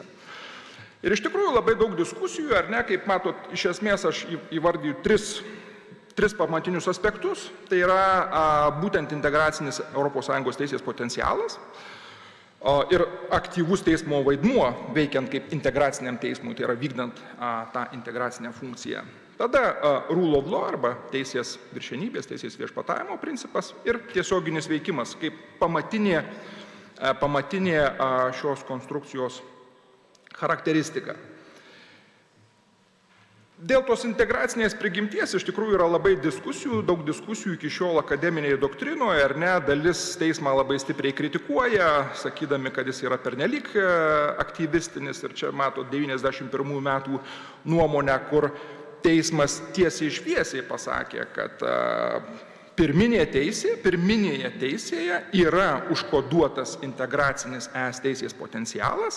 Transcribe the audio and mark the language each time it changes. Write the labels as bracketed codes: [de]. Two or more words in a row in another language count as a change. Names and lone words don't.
[lt] Ir iš tikrųjų labai daug diskusijų, ar ne, kaip matot, iš esmės aš įvardyju tris pamatinius aspektus. Tai yra būtent integracinis ES teisės potencialas ir aktyvus teismo vaidmuo veikiant kaip integraciniam teismui, tai yra vykdant tą integracinę funkciją. Tada [en] rule of law [lt] arba teisės viršenybės, teisės viešpatavimo principas ir tiesioginis veikimas kaip pamatinė šios konstrukcijos charakteristika. Dėl tos integracinės prigimties iš tikrųjų yra labai daug diskusijų iki šiol akademinėje doktrinoje, ar ne, dalis teismą labai stipriai kritikuoja, sakydami, kad jis yra pernelyg aktyvistinis ir čia mato 91 metų nuomonę, kur teismas tiesiai šviesiai pasakė, kad pirminėje teisėje yra užkoduotas integracinis ES teisės potencialas.